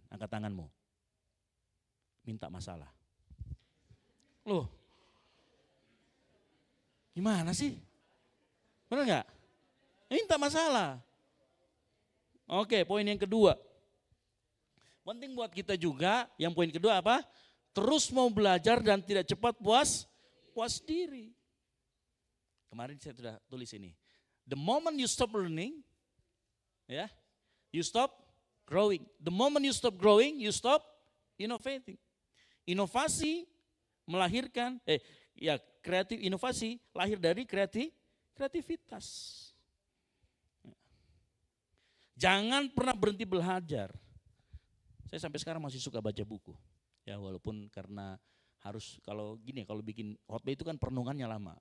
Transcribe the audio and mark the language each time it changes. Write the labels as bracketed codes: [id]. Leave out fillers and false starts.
[id] Angkat tanganmu. Minta masalah. Loh, gimana sih? Benar nggak? Minta masalah. Oke, poin yang kedua. Penting buat kita juga, yang poin kedua apa? Terus mau belajar dan tidak cepat puas diri. Kemarin saya sudah tulis ini. [en] The moment you stop learning, ya, you stop growing. The moment you stop growing, you stop innovating. [id] Inovasi melahirkan, inovasi lahir dari kreativitas. Jangan pernah berhenti belajar. Saya sampai sekarang masih suka baca buku. Ya walaupun karena harus kalau bikin khotbah itu kan perenungannya lama.